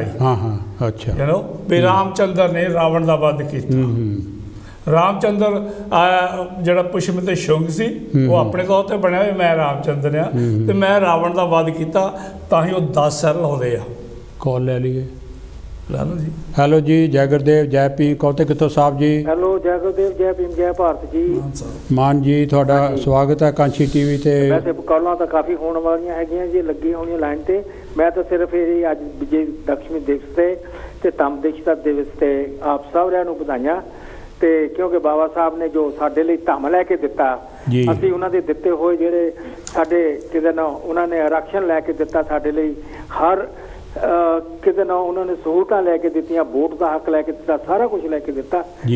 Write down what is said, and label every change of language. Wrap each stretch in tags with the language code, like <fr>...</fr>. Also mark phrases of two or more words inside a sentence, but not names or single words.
<pa>ਅੱਛਾ। ਵੀ ਰਾਮਚੰਦਰ ਨੇ ਰਾਵਣ ਦਾ ਵੱਧ ਕੀਤਾ। ਰਾਮਚੰਦਰ ਜਿਹੜਾ ਪੁਸ਼ਯਮਿੱਤਰ ਸ਼ੁੰਗ ਸੀ, ਉਹ ਆਪਣੇ ਤੌਰ ਤੇ ਬਣਿਆ ਵੀ ਮੈਂ ਰਾਮਚੰਦਰ ਆ ਤੇ ਮੈਂ ਰਾਵਣ ਦਾ ਵੱਧ ਕੀਤਾ, ਤਾਂ ਹੀ ਉਹ 10 ਸਿਰ ਲਾਉਂਦੇ ਆ। ਕੋਲ ਲੈ ਲਈਏ।</pa> <hi>हेलो जी। हेलो जी, जय गुरुदेव, जय भीम, कौते कितों साहब जी। हेलो, जय गुरुदेव, जय भीम, जय भारत जी।</hi> <pa>मान जी ਤੁਹਾਡਾ ਸਵਾਗਤ ਹੈ ਕਾਂਸ਼ੀ ਟੀਵੀ ਤੇ। ਵੈਸੇ ਕਾਲਾਂ ਤਾਂ ਕਾਫੀ ਹੋਣ ਵਾਲੀਆਂ ਹੈਗੀਆਂ ਜੀ, ਲੱਗੀ ਹੋਣੀਆਂ ਲਾਈਨ ਤੇ। ਮੈਂ ਤਾਂ ਸਿਰਫ ਇਹ ਅੱਜ ਵਿਜੇ ਦਸ਼ਮੀ ਦਿਵਸ ਤੇ ਧੰਮ ਦੀਕਸ਼ਾ ਦਿਵਸ ਤੇ ਆਪ ਸਾਰਿਆਂ ਨੂੰ ਵਧਾਈਆਂ। ਤੇ ਕਿਉਂਕਿ ਬਾਬਾ ਸਾਹਿਬ ਨੇ ਜੋ ਸਾਡੇ ਲਈ ਧੰਮ ਲੈ ਕੇ ਦਿੱਤਾ, ਅਸੀਂ ਉਹਨਾਂ ਦੇ ਦਿੱਤੇ ਹੋਏ ਜਿਹੜੇ ਸਾਡੇ ਕਿਤੇ ਨਾ ਉਹਨਾਂ ਨੇ ਆਰਕਸ਼ਣ ਲੈ ਕੇ ਦਿੱਤਾ ਸਾਡੇ ਲਈ, ਹਰ ਕਿਤੇ ਨਾ ਉਹਨਾਂ ਨੇ ਸਹੂਲਤਾਂ ਲੈ ਕੇ ਦਿੱਤੀਆਂ, ਵੋਟ ਦਾ ਹੱਕ ਲੈ ਕੇ ਦਿੱਤਾ, ਸਾਰਾ ਕੁਝ ਲੈ ਕੇ ਦਿੱਤਾ ਜੀ।</pa>